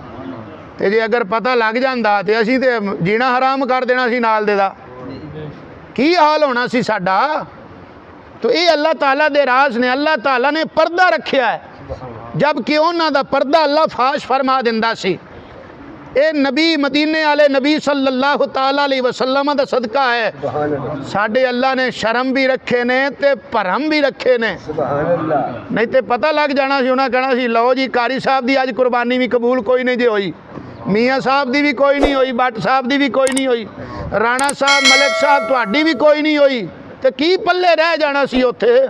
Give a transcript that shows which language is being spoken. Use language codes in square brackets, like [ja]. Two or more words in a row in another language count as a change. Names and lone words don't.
[pa] تے جے اگر پتہ لگ جاندا تے اسیں تے جینا حرام کر دینا سی نال دے دا، کی حال ہونا سی ساڈا. تو یہ اللہ تعالیٰ دے راز نے، اللہ تعالیٰ نے پردہ رکھیا ہے، جبکہ انہاں دا پردہ اللہ فاش فرما دیندا سی. یہ نبی مدینے والے نبی [ar] صلى الله تعالى عليه وسلم [pa] دا صدقہ ہے. ساڈے اللہ نے شرم وی رکھے نے تے بھرم وی رکھے نے، نہیں تو پتہ لگ جانا سی، انہیں کہنا سی لو جی قاری صاحب دی اج قربانی وی قبول کوئی نہیں جی ہوئی، میاں صاحب دی وی کوئی نہیں ہوئی، بھٹ صاحب دی وی کوئی نہیں ہوئی، رانا صاحب ملک صاحب تہاڈی وی کوئی نہیں ہوئی، تو کی پلے رہ جانا سی اوتھے.